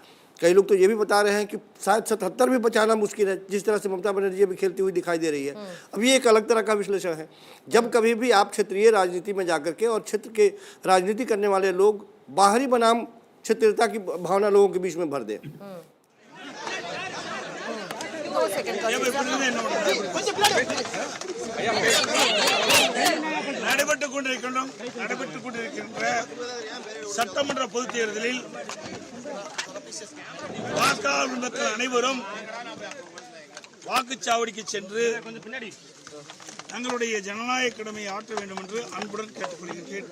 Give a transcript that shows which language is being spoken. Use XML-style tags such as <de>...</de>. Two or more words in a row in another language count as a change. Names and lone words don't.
<hi>कई लोग तो ये भी बता रहे हैं कि शायद 77 भी बचाना मुश्किल है, जिस तरह से ममता बनर्जी अभी खेलती हुई दिखाई दे रही है। अब ये एक अलग तरह का विश्लेषण है। जब कभी भी आप क्षेत्रीय राजनीति में जाकर के और क्षेत्र के राजनीति करने वाले लोग बाहरी बनाम क्षेत्रीयता की भावना लोगों के बीच में भर दे।</hi> <ta>சட்டமன்ற பொதுத் தேர்தலில் வாக்காளர் மக்கள் அனைவரும் வாக்குச்சாவடிக்கு சென்று தங்களுடைய ஜனநாயக கடமையை ஆற்ற வேண்டும் என்று அன்புடன் கேட்டுக்கொள்கிறேன்.</ta>